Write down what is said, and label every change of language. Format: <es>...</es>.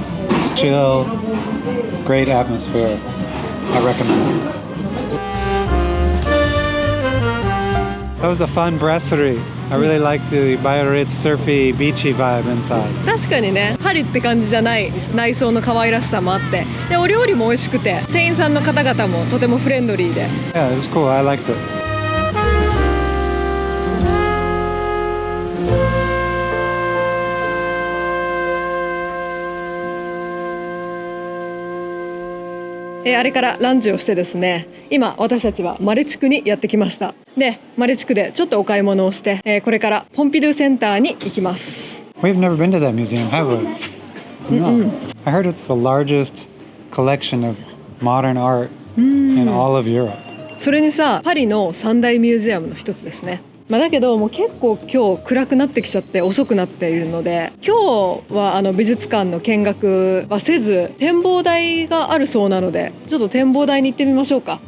<en>It's chill, great atmosphere. I recommend it. That was a fun brasserie. I really like the Biarritz surfy, beachy vibe inside.</en> <ja>確かにね、パリって感じじゃない内装の可愛らしさもあって、でお料理も美味しくて、店員さんの方々もとてもフレンドリーで。</ja> <en>Yeah, it was cool. I liked it.</en> <ja>あれからランチをしてですね、今私たちはマレ地区にやってきました。で、マレ地区でちょっとお買い物をして、これからポンピドゥセンターに行きます。</ja> <en>We've never been to that museum, have we? No. I heard it's the largest collection of modern art in all of Europe.</en> <ja>それにさ、パリの三大ミュージアムの一つですね。だけどもう結構今日暗くなってきちゃって遅くなっているので、今日は美術館の見学はせず、展望台があるそうなので、ちょっと展望台に行ってみましょうか。</ja>